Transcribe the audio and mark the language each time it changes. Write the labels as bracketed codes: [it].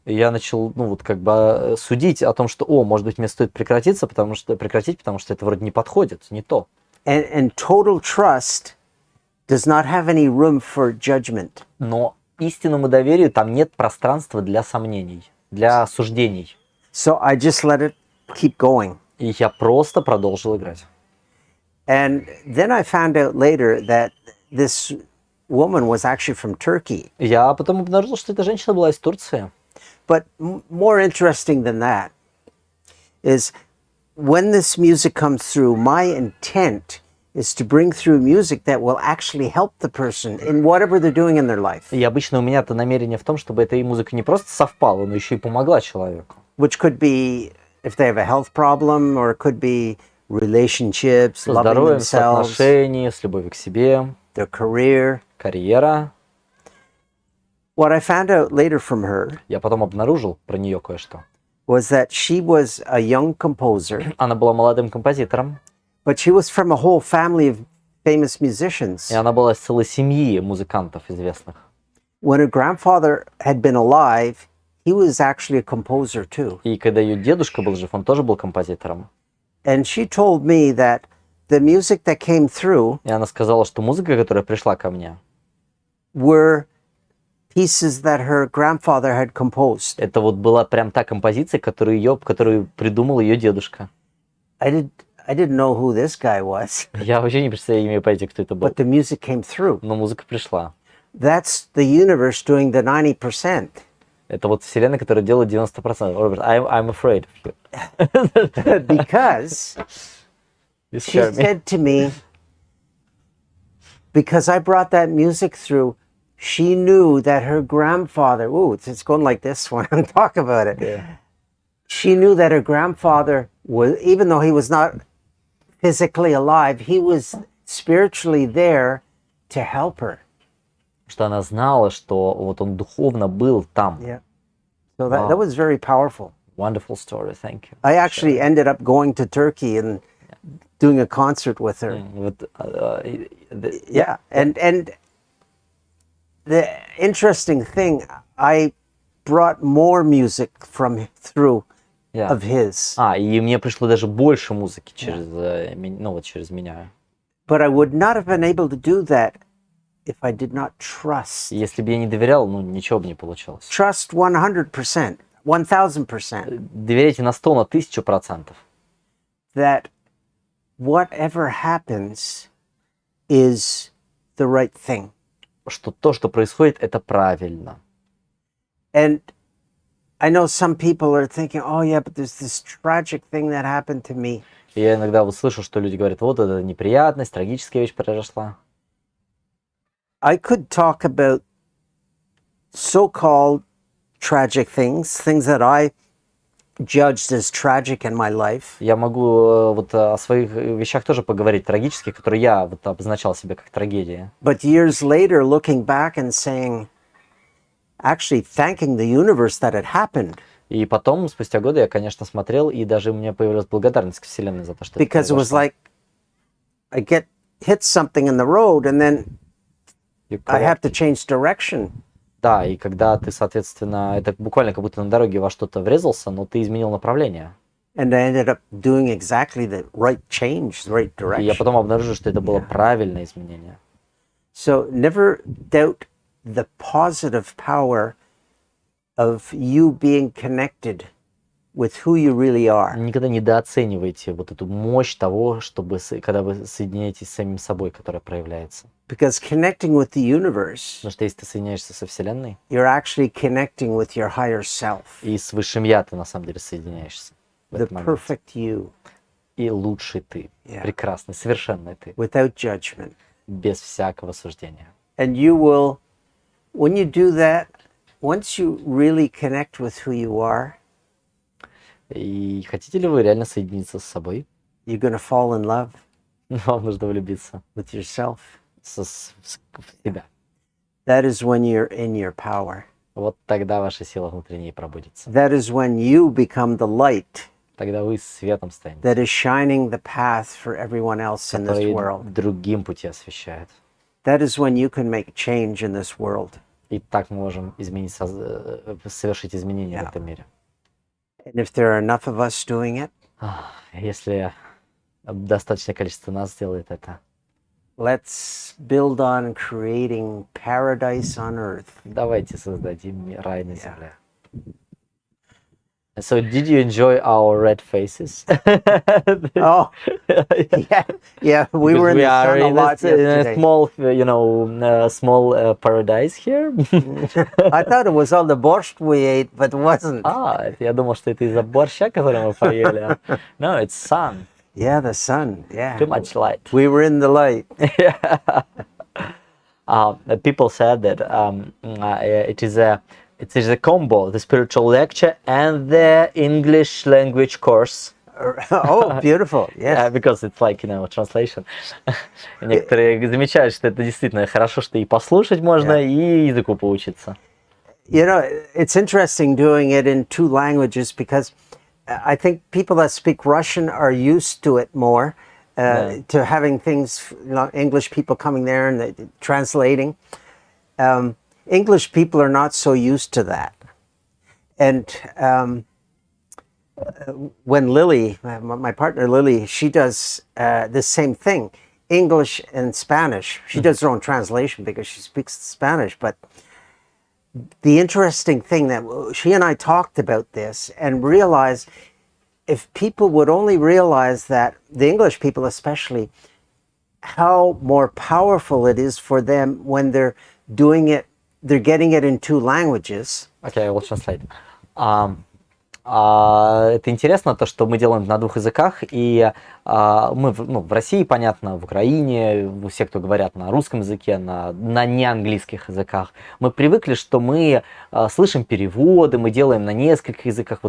[ru] И я начал, судить о том, что, может быть, мне стоит прекратить, потому что это вроде не подходит, не то. [en] And total trust does not have any room for judgment. [ru] Но истинному доверию там нет пространства для сомнений, для суждений. [en] So I just let it keep going. [ru] И я просто продолжил играть. [en] And then I found out later that this woman was actually from Turkey. [ru] Я потом обнаружил, что эта женщина была из Турции. [en] But more interesting than that is when this music comes through, my intent is to bring through music that will actually help the person in whatever they're doing in their life. [ru] И обычно у меня-то намерение в том, чтобы эта музыка не просто совпала, но еще и помогла человеку. [en] Which could be if they have a health problem, or it could be relationships, [ru] С [en] loving [ru] здоровьем, с [en] themselves, [ru] отношениями, с любовью к себе, [en] their career. [ru] карьера. [en] What I found out later from her [ru] Я потом обнаружил про нее кое-что. [en] was that she was a young composer, [ru] Она была молодым композитором, [en] but she was from a whole family of famous musicians. [ru] и она была из целой семьи музыкантов известных. [en] When her grandfather had been alive, he was actually a composer too. [ru] И когда ее дедушка был жив, он тоже был композитором. [en] And she told me that the music that came through [ru] И она сказала, что музыка, которая пришла ко мне, [en] were pieces that her grandfather had composed. [ru] это вот была прям та композиция, которую придумал ее дедушка. [en] I didn't know who this guy was, [ru] Я вообще не представляю, имею понятия, кто это был. [en] but the music came through. [ru] Но музыка пришла. [en] That's the universe doing the 90%. [ru] Это вот вселенная, которая делает 90%. [en] Роберт, I'm afraid of you. Because You she scare me. said to me, because I brought that music through, she knew that her grandfather, ooh, it's going like this when I talk about it. Yeah. She knew that her grandfather was, even though he was not physically alive, he was spiritually there to help her. [ru] Что она знала, что вот он духовно был там. [en] Yeah. So that was very powerful. Wonderful story, thank you. I actually ended up going to Turkey and doing a concert with her. [ru] Вот, [en] Yeah. And the interesting thing, I brought more music through yeah. of his. [ru] И мне пришло даже больше музыки через, ну вот через меня. [en] But I would not have been able to do that if I did not trust. [ru] Если бы я не доверял, ну ничего бы не получилось. [en] Trust 100%, 1000%. [ru] Доверяйте на 100, на 1000%. [en] That whatever happens is the right thing. [ru] Что то, что происходит, это правильно. [en] And I know some people are thinking, oh yeah, but there's this tragic thing that happened to me. [ru] И я иногда вот слышу, что люди говорят, вот это неприятность, трагическая вещь произошла. [en] I could talk about so-called tragic things that I judged as tragic in my life. [ru] Я могу вот о своих вещах тоже поговорить, трагических, которые я вот обозначал себе как трагедии. [en] But years later, looking back and saying, actually thanking the universe that it happened. [ru] И потом, спустя годы, я, конечно, смотрел, и даже у меня появилась благодарность к Вселенной за то, что это [en] Because it was [ru] произошло. [en] like, I hit something in the road and then I have to change direction. [ru] Да, и когда ты, соответственно, это буквально как будто на дороге во что-то врезался, но ты изменил направление. [en] And I ended up doing exactly the right change, the right [ru] И я [en] direction. [ru] потом обнаружил, что это было правильное изменение. [en] So never doubt the positive power of you being connected with who you really are. [ru] Никогда недооценивайте вот эту мощь того, чтобы, когда вы соединяетесь с самим собой, которая проявляется. [en] Because connecting with the universe, [ru] Потому что если ты соединяешься со Вселенной, [en] you're actually connecting with your higher self, [ru] и с Высшим Я ты на самом деле соединяешься. В [en] the [ru] этот момент. [en] perfect you, [ru] И лучший ты, [en] Yeah. [ru] прекрасный, совершенный ты, [en] without judgment. [ru] без всякого суждения. [en] And you will, when you do that, once you really connect with who you are, [ru] И хотите ли вы реально соединиться с собой? [en] you're going to fall in love [ru] Вам нужно влюбиться [en] with yourself. [ru] в себя. [en] That is when you're in your power. [ru] Вот тогда ваша сила внутренняя пробудится. [en] That is when you become the light [ru] Тогда вы светом станете, [en] that is shining the path for everyone else in this [ru] который [en] world. [ru] другим пути освещает. [en] That is when you can make a change in this world. [ru] И так мы можем изменить, совершить изменения в этом мире. [en] And if there are enough of us doing it, [ru] Если достаточное количество нас сделает это, [en] let's build on creating paradise on earth. [ru] давайте создадим рай на земле. [en] So, did you enjoy our red faces? Oh, yeah, we were in the are sun a in lot in a yesterday. small, small paradise here. I thought it was all the borscht we ate, but it wasn't. [ru] Я думал, что это из-за борща, который мы поели. [en] No, it's sun. Yeah, the sun. Yeah. Too much light. We were in the light. People said that it is a combo, the spiritual lecture and the English language course. Oh, beautiful. Yes. Because it's like, translation. [ru] Некоторые замечают, что это действительно хорошо, что и послушать можно, и языку поучиться. [en] You know, it's interesting doing it in two languages because I think people that speak Russian are used to it more, to having things, English people coming there and translating. English people are not so used to that. And when Lily, my partner Lily, she does the same thing, English and Spanish. She does her own translation because she speaks Spanish. But the interesting thing that she and I talked about this and realized if people would only realize that, the English people especially, how more powerful it is for them when they're doing it, they're getting it in 2 languages. Okay, I will translate. [ru] Это интересно, то, что мы делаем на 2 языках, и мы в России, понятно, в Украине, все, кто говорят на русском языке, на неанглийских языках, мы привыкли, что мы слышим переводы, мы делаем на нескольких языках.